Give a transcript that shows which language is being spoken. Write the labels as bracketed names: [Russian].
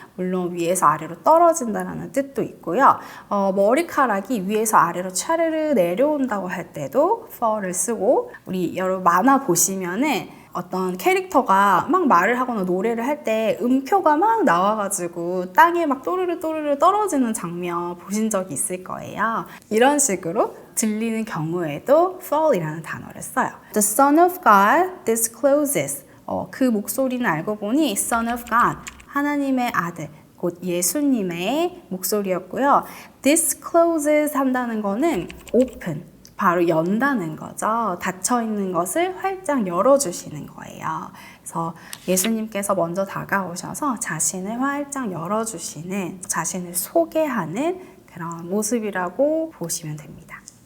[Korean] 물론 위에서 아래로 떨어진다라는 뜻도 있고요. 머리카락이 위에서 아래로 차르르 내려온다고 할 때도 fall을 쓰고 우리 여러분 만화 보시면은 어떤 캐릭터가 막 말을 하거나 노래를 할 때 음표가 막 나와가지고 땅에 막 또르르 또르르 떨어지는 장면 보신 적이 있을 거예요. 이런 식으로 들리는 경우에도 fall이라는 단어를 써요. [English] The Son of God discloses. [Korean] 그 목소리는 알고 보니 Son of God, 하나님의 아들, 곧 예수님의 목소리였고요. discloses 한다는 거는 open, 바로 연다는 거죠. 닫혀있는 것을 활짝 열어주시는 거예요. 그래서 예수님께서 먼저 다가오셔서 자신을 활짝 열어주시는, 자신을 소개하는 그런 모습이라고 보시면 됩니다.